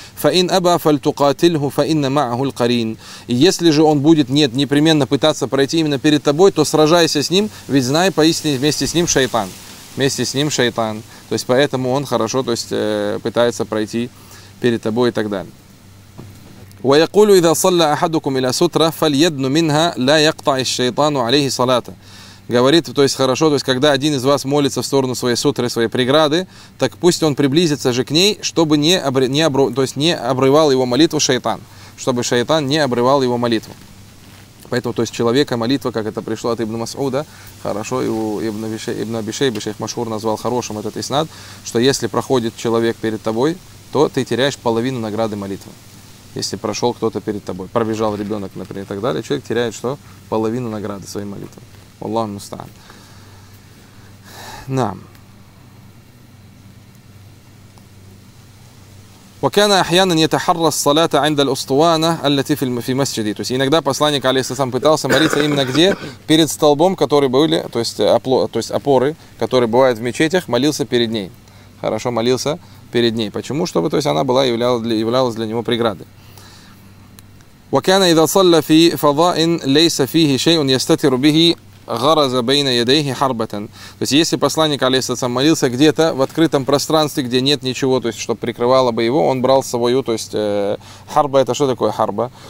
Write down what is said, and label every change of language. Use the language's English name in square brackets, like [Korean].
[Arabic] Фа ин аба фаль тукатильху фа инна маагу ль-карин. [Russian] И если же он будет, нет, непременно пытаться пройти именно перед тобой, то сражайся с ним, ведь знай поистине вместе с ним шайтан. Вместе с ним шайтан. То есть поэтому он хорошо, то есть пытается пройти перед тобой и так далее. [Arabic] ويقول إذا صلى أحدكم إلى سترة فليدن منها لا يقطع الشيطان عليه صلاة. [Russian] Говорит, то есть хорошо, то есть когда один из вас молится в сторону своей сутры, своей преграды, так пусть он приблизится же к ней, чтобы не обрывал его молитву шайтан, чтобы шайтан не обрывал его молитву. Поэтому, то есть человека молитва, как это пришло от Ибн Масуда, хорошо, и у Ибн Абишей, шейх Машур назвал хорошим этот иснад, что если проходит человек перед тобой, то ты теряешь половину награды молитвы. Если прошел кто-то перед тобой, пробежал ребенок, например, и так далее, человек теряет что? Половину награды своей молитвы. Аллах мустан. Нам. [Arabic] وكان احيانا يتحرى الصلاه عند الاسطوانه التي في المسجد. [Russian] То есть иногда посланник алейхиссалям пытался молиться именно где? Перед столбом, который были, то есть опоры, которые бывают в мечетях, молился перед ней. Хорошо молился перед ней. Почему? Чтобы, то есть она была являлась для него преградой. [Arabic] وكان اذا صلى في فضاء ليس فيه شيء يستتر به غرز بين يديه حربة. [Russian] То есть если посланник алейхиссалям молился где-то в открытом пространстве, где нет ничего, то есть что прикрывало бы его, он брал с собой, то есть харба, это что такое харба?